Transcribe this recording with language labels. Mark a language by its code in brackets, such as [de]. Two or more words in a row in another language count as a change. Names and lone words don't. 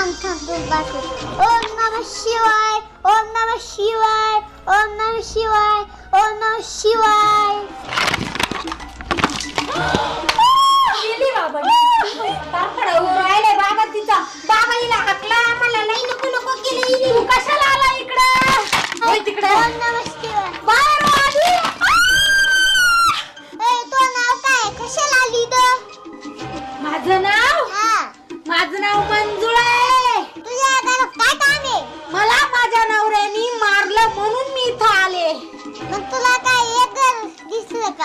[mr] म्हणतो बाकी [sa] ओम नमः शिवाय ओम नमः शिवाय ओम नमः शिवाय ओम नमः शिवाय [mr] गेली बाबा तारखडा राहिले बाबा तिचा बाबा हिला हाकला मला नाही नको नको केली तू कशाला आला इकडं होय तिकडे [sa] ओम नमः शिवाय [mr] बाहेर आली ए तो नाव काय कशाला आली इथं माझं नाव मंजुळा आहे तुझ्या घरात काय काम आहे मला माझ्या नवऱ्याने मारलं म्हणून मी इथं आले मग तुला काय एक घर दिसलं का